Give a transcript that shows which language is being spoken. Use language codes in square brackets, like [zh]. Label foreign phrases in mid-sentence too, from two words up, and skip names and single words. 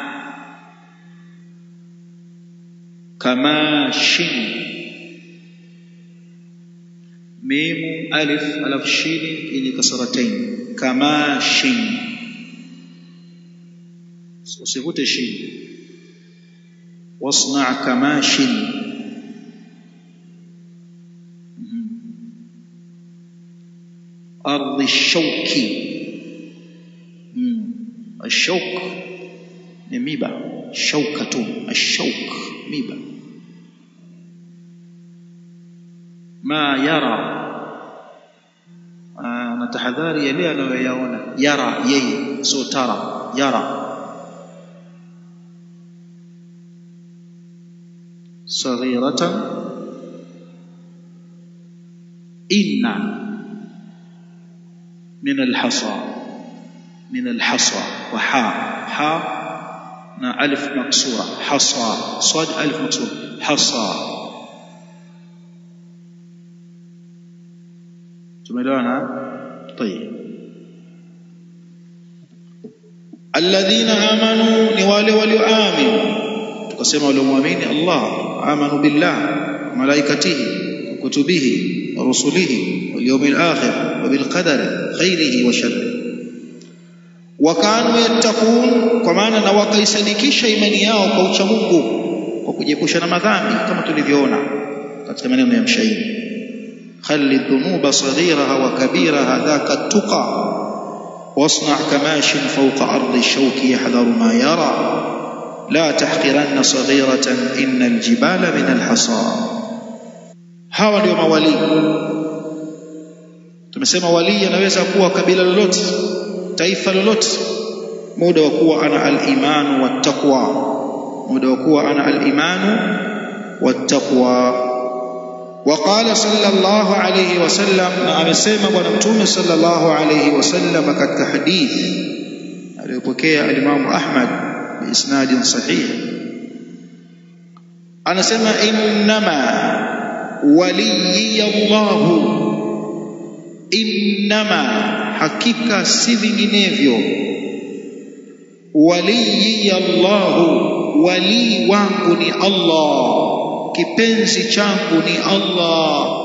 [sw] kamashin, mim alif alaf shin yenye kasratain, kamashin, usivute shin. [ar] واصنع كماش. أرض الشوك. [sw] Ash-shauk ni miba, shaukatun, ash-shauk miba. [ar] ما يرى, [sw] na tahadhari yale anayoyaona. Yara yeye, [ar] سو ترى يرى صغيرة إن من الحصى من الحصى وها نا ألف مقصورة حصى صاد ألف مقصورة حصى. [sw] tumeelewana? Tayeb. [ar] الذين آمنوا, [sw] ni wale walioamini. Tukasema walioamini Allah, [ar] آمنوا بالله ملائكته كتبه ورسله واليوم الآخر وبالقدر خيره وشره. وكانوا يتقون, [sw] kwa maana na wakaisadikisha imani yao kwa ucha Mungu, kwa kujiepusha na madhambi, kama tulivyoona katika maneno ya mshairi. [ar] خلي الذنوب صغيرها وكبيرها ذاك التقى واصنع كماش فوق أرض الشوك يحذر ما يرى لا تحقرن صغيرة إن الجبال من الحصى. [sw] hawa ndio mawali. Tumesema wali anaweza kuwa kabila lolote, taifa lolote, muda wa kuwa ana [ar] الإيمان والتقوى, [sw] muda wa kuwa ana [ar] الإيمان والتقوى. وقال صلى الله عليه وسلم, [sw] na amesema bwana mtume [ar] صلى الله عليه وسلم [sw] katika hadithi aliyopokea al-Imam Ahmad [ar] بإسناد صحيح, [sw] anasema [ar] إنما ولي الله, [sw] innama, hakika si vinginevyo, waliyallahu, wali wangu ni Allah, kipenzi changu ni Allah.